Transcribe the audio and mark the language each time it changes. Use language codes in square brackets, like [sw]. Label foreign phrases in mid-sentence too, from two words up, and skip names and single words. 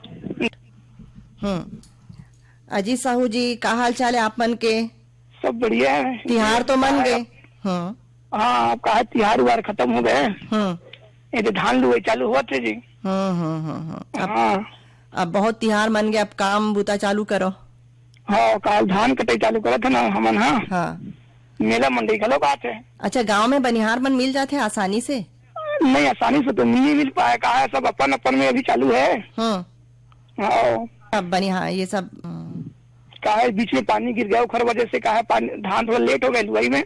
[hne] अजीत साहू जी, का हाल चाल है आप मन के? सब बढ़िया है। तिहार तो मन गए। हाँ, अब कहा तिहार उहार खत्म हो गए। ये तो धान लुआई चालू हुआ थे जी। अब अब बहुत तिहार मन गए, अब काम बूता चालू करो। हाँ, काल धान कटाई चालू करा था ना हमन। हाँ, मेला मंडी खलो बात है। अच्छा, गांव में बनिहार मन मिल जाते हैं आसानी से? नहीं, आसानी से तो नहीं मिल पाया। कहा है सब अपन अपन में अभी चालू है। हाँ, अब बनिहार ये सब कहा है बीच में पानी गिर गया, उखर वजह से कहा है धान थोड़ा लेट हो गया लुआई में।